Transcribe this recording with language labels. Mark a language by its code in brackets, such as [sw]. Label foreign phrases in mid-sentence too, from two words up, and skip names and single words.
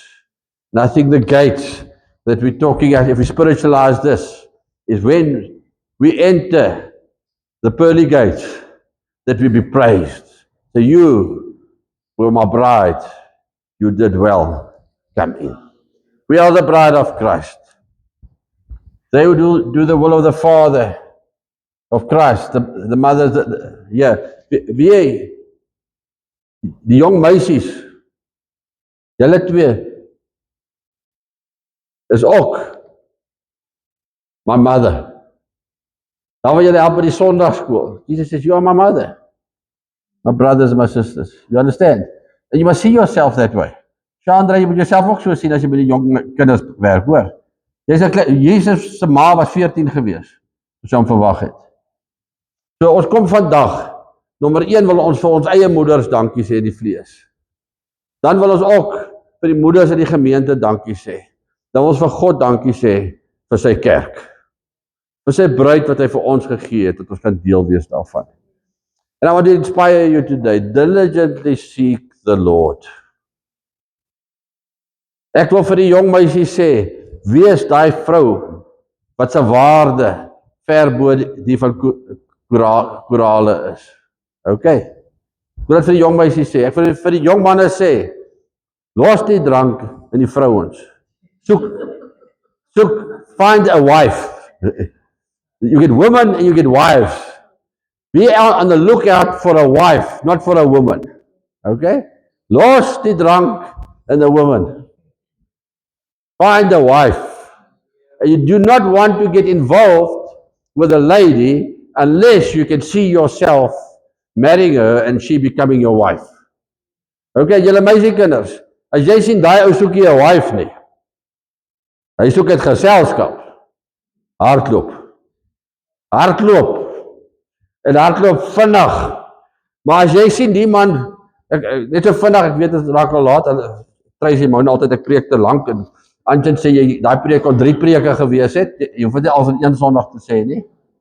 [en] And I think the gates that we're talking about, if we spiritualize this, is when we enter the pearly gates, that we be praised. So you were my bride, you did well, come in. We are the bride of Christ. They who do the will of the Father, of Christ, the mother, yeah, [af] wie, die jong meisies, julle twee, is ook my mother. Dan wil julle help by die Sondagskool. [en] Jesus says, you are my mother. My brothers and my sisters. You understand? And you must see yourself that way. Chandra, [af] jy moet jouself ook so sien as jy by die jong kinders werk, hoor. Jesus se ma was 14 gewees, as jy hom verwag het. So ons kom vandag, nommer 1 wil ons vir ons eie moeders dankie sê in die vlees. Dan wil ons ook vir die moeders in die gemeente dankie sê. Dan wil ons vir God dankie sê vir sy kerk. Vir sy bruid wat hy vir ons gegee het, dat ons kan deel wees daarvan. [en] And I want to inspire you today, diligently seek the Lord. [af] Ek wil vir die jong meisie sê, wees daai vrou wat sy waarde ver bo die van korale is. [en] Okay. [af] Ek wil dit vir die jong meisie sê. Ek wil vir die jong manne sê, los die drank in die vrouens. Soek, [en] find a wife. You get women and you get wives. Be on the lookout for a wife, not for a woman. Okay? [af] Los die drank [en] and the woman. Find a wife. And you do not want to get involved with a lady unless you can see yourself marrying her and she becoming your wife. [af] Okay, julle meisie kinders, as jy sien daai ou soek nie 'n wife nie. Hy soek dit geselskap. Hardloop. En hardloop vinnig. Maar as jy sien die man, net so vinnig, ek weet dit raak al laat, Tracy Moon altyd ek preek te lank en Anton sê jy daai preek al 3 preke gewees het, jy hoef dit al van een Sondag te sê nie.